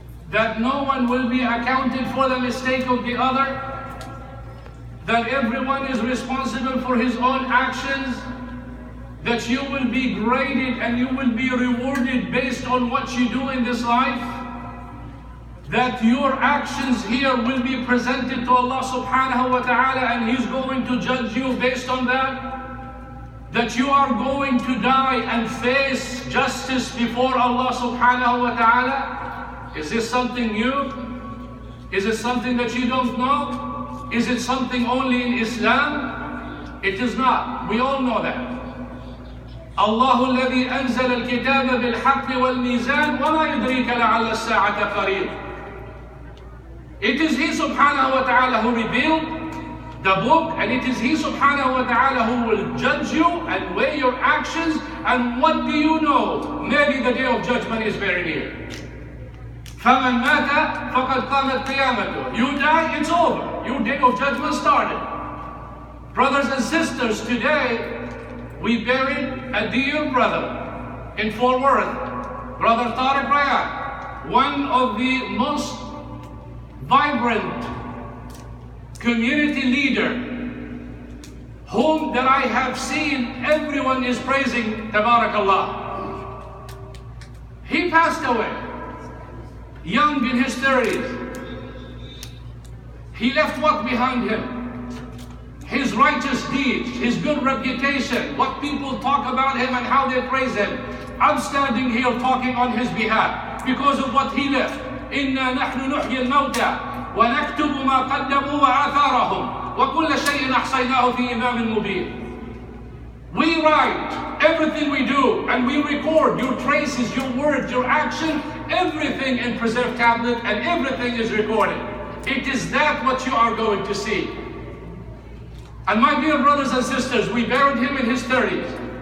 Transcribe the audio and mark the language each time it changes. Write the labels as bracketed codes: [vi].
[en] that no one will be accounted for the mistake of the other, that everyone is responsible for his own actions, that you will be graded and you will be rewarded based on what you do in this life, that your actions here will be presented to Allah Subhanahu wa ta'ala and He's going to judge you based on that you are going to die and face justice before Allah Subhanahu wa ta'ala. Is this something new? Is it something that you don't know? Is it something only in Islam? It is not. We all know that. [ar] الله الذي أنزل الكتاب بالحق والميزان وما يدريك لعل الساعة قريب. [en] It is He Subhanahu wa ta'ala who revealed the book, and it is He Subhanahu wa ta'ala who will judge you and weigh your actions. And what do you know? Maybe the day of judgment is very near. [ar] فَمَنْ مَاتَ فَقَدْ قامت قيامته. [en] You die, it's over. Your day of judgment started. Brothers and sisters, today we buried a dear brother in Fort Worth, Brother Tariq Rayat, one of the most vibrant community leader whom that I have seen everyone is praising, Tabarakallah. He passed away, young in his 30s. He left what behind him? His righteous deeds, his good reputation, what people talk about him and how they praise him. I'm standing here talking on his behalf because of what he left. [ar] إِنَّا نَحْنُ نُحْيِي الْمَوْتَى وَنَكْتُبُ مَا قَدَّمُوا وَآثَارَهُمْ وَكُلَّ شَيْءٍ أَحْصَيْنَاهُ فِي إِمَامٍ مُبِينٍ. [en] We write everything we do, and we record your traces, your words, your action, everything in preserved tablet, and everything is recorded. It is that what you are going to see. And my dear brothers and sisters, we buried him in his 30s.